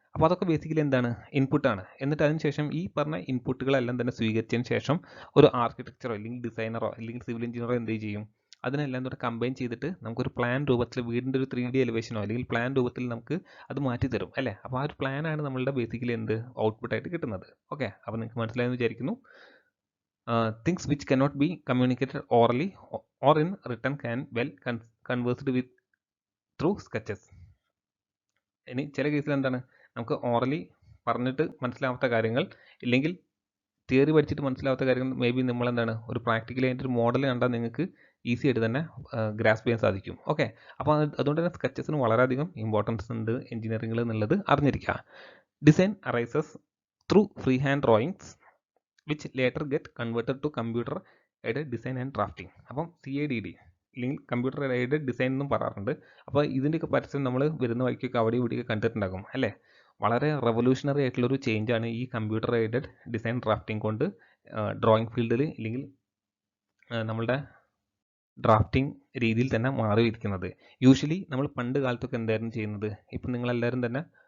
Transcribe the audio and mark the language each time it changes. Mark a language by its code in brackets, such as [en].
[ml] അപ്പോൾ അതൊക്കെ ബേസിക്കലി എന്താണ്, ഇൻപുട്ടാണ്. എന്നിട്ട് അതിന് ശേഷം ഈ പറഞ്ഞ ഇൻപുട്ടുകളെല്ലാം തന്നെ സ്വീകരിച്ചതിന് ശേഷം ഒരു ആർക്കിടെക്ചറോ അല്ലെങ്കിൽ ഡിസൈനറോ അല്ലെങ്കിൽ സിവിൽ എഞ്ചിനീയറോ എന്ത് ചെയ്യും, അതിനെല്ലാം കൂടെ കമ്പൈൻ ചെയ്തിട്ട് നമുക്കൊരു പ്ലാൻ രൂപത്തിൽ വീടിൻ്റെ ഒരു 3D എലിവേഷനോ അല്ലെങ്കിൽ പ്ലാൻ രൂപത്തിൽ നമുക്ക് അത് മാറ്റി തരും അല്ലേ. അപ്പോൾ ആ ഒരു പ്ലാനാണ് നമ്മളുടെ ബേസിക്കലി ഔട്ട്പുട്ടായിട്ട് കിട്ടുന്നത്. ഓക്കെ, അപ്പോൾ നിങ്ങൾക്ക് മനസ്സിലായെന്ന് വിചാരിക്കുന്നു. [en] Things which cannot be communicated orally or in written can well conversed with through sketches. [ml] ഇനി ചില കേസിൽ എന്താണ്, നമുക്ക് ഓറലി പറഞ്ഞിട്ട് മനസ്സിലാവാത്ത കാര്യങ്ങൾ ഇല്ലെങ്കിൽ തിയറി പഠിച്ചിട്ട് മനസ്സിലാവാത്ത കാര്യങ്ങൾ മേ ബി നമ്മളെന്താണ് ഒരു പ്രാക്ടിക്കലി അതിൻ്റെ ഒരു മോഡൽ കണ്ടാൽ നിങ്ങൾക്ക് ഈസി ആയിട്ട് തന്നെ ഗ്രാസ്പ് ചെയ്യാൻ സാധിക്കും. ഓക്കെ, അപ്പോൾ അതുകൊണ്ട് തന്നെ സ്കെച്ചസിന് വളരെയധികം ഇമ്പോർട്ടൻസ് ഉണ്ട് എഞ്ചിനീയറിംഗിൽ എന്നുള്ളത് അറിഞ്ഞിരിക്കുക. [en] Design arises through free hand drawings which later get converted to computer aided design and drafting. [ml] അപ്പം CADD അല്ലെങ്കിൽ കമ്പ്യൂട്ടർ എയ്ഡഡ് ഡിസൈൻ എന്നും പറയാറുണ്ട്. അപ്പോൾ ഇതിൻ്റെയൊക്കെ പരസ്യം നമ്മൾ വരുന്ന വഴിക്കൊക്കെ അവിടെ ഇവിടെയൊക്കെ കണ്ടിട്ടുണ്ടാകും അല്ലേ. വളരെ റെവല്യൂഷണറി ആയിട്ടുള്ളൊരു ചേഞ്ചാണ് ഈ കമ്പ്യൂട്ടർ എയ്ഡഡ് ഡിസൈൻ ഡ്രാഫ്റ്റിംഗ് കൊണ്ട് ഡ്രോയിങ് ഫീൽഡിൽ അല്ലെങ്കിൽ നമ്മളുടെ ഡ്രാഫ്റ്റിംഗ് രീതിയിൽ തന്നെ മാറിയിരിക്കുന്നത്. യൂഷ്വലി നമ്മൾ പണ്ട് കാലത്തൊക്കെ എന്തായിരുന്നു ചെയ്യുന്നത്, ഇപ്പം നിങ്ങളെല്ലാവരും തന്നെ